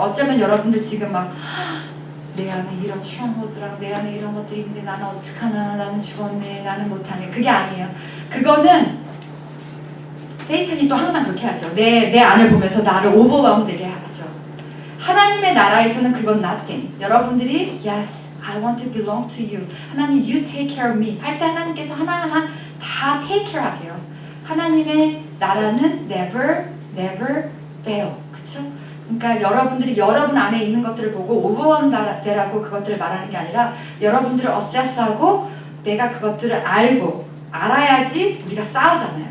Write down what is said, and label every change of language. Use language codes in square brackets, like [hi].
[ko] 어쩌면 여러분들 지금 막 내 안에 이런 stronghold랑 내 안에 이런 것들이 있는데 나는 어떡하나 나는 죽었네 나는 못하네 그게 아니에요. 그거는 세이탄이 또 항상 그렇게 하죠. 내 안을 보면서 나를 오버웨엄 되게 하죠. 하나님의 나라에서는 그건 nothing. 여러분들이 [en] yes, I want to belong to you. 하나님, you take care of me. [ko] 할 때 하나님께서 하나하나 다 take care 하세요. 하나님의 나라는 never fail. 그쵸? 그러니까 여러분들이 여러분 안에 있는 것들을 보고 오버원되라고 그것들을 말하는 게 아니라 여러분들을 어세스하고 내가 그것들을 알아야지 우리가 싸우잖아요.